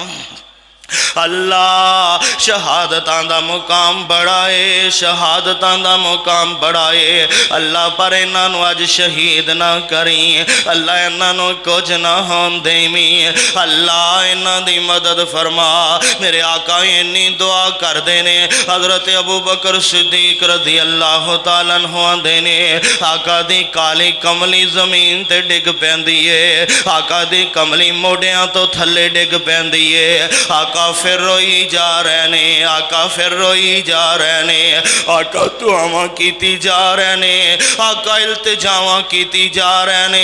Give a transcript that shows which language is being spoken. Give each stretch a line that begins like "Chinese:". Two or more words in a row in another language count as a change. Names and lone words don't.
Punjabi: اللہ شہادتاں دا مقام بڑا ہے، شہادتاں دا مقام بڑا ہے. اللہ پر انہاں نوں اج شہید نہ کری، اللہ انہاں نوں کجھ نہ ہون دیویں. اللہ انہاں دی مدد فرما. میرے آقا انی دعا کردے نیں، حضرت ابو بکر صدیق
Arabic: رضي الله تعالى عنه
Punjabi: آندے نیں آقا دی کالی کملی زمین تے ڈگ پیندی ہے، آقا دی کملی موڈھیاں توں تھلے ڈگ پیندی ہے. آقا فیر روئی جا رہے نیں، آقا فیر روئی جا رہے نیں، آقا دعاواں کیتی جا رہے نیں، آقا التجاواں کیتی جا رہے نیں.